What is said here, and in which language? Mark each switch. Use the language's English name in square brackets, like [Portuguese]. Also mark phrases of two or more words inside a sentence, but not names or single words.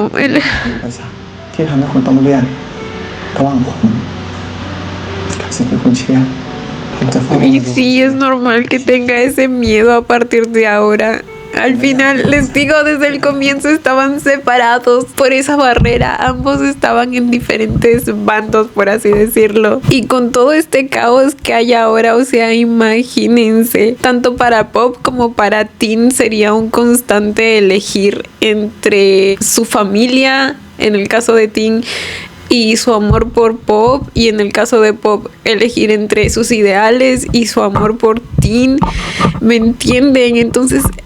[Thai] ที่ทำให้คุณต้องเลือกระหว่างผมกับสิ่งที่คุณเชื่อผมจะเฝ้ารอ [Spanish] Y [Thai] ดู [Spanish] sí, es normal que tenga ese miedo a partir de ahora. Al final, les digo, desde el comienzo estaban separados por esa barrera. Ambos estaban en diferentes bandos, por así decirlo. Y con todo este caos que hay ahora, o sea, imagínense, tanto para Pop como para Tin sería un constante elegir entre su familia, en el caso de Tin, y su amor por Pop, y en el caso de Pop elegir entre sus ideales y su amor por Tin, ¿me entienden?